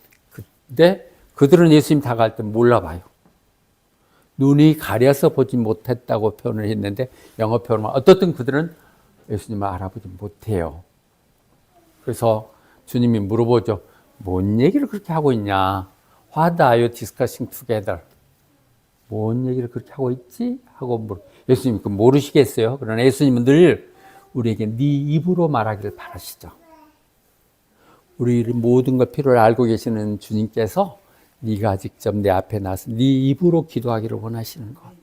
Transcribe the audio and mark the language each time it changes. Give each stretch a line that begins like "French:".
Korean: 근데 그들은 예수님 다가갈 때 몰라봐요. 눈이 가려서 보지 못했다고 표현을 했는데 영어 표현은 어떻든 그들은 예수님을 알아보지 못해요. 그래서 주님이 물어보죠. 뭔 얘기를 그렇게 하고 있냐?
English: What are you discussing together?
Korean: 뭔 얘기를 그렇게 하고 있지? 하고 예수님이 모르시겠어요? 그러나 예수님은 늘 우리에게 네 입으로 말하기를 바라시죠. 우리 모든 것 필요를 알고 계시는 주님께서 네가 직접 내 앞에 나서 네 입으로 기도하기를 원하시는 것.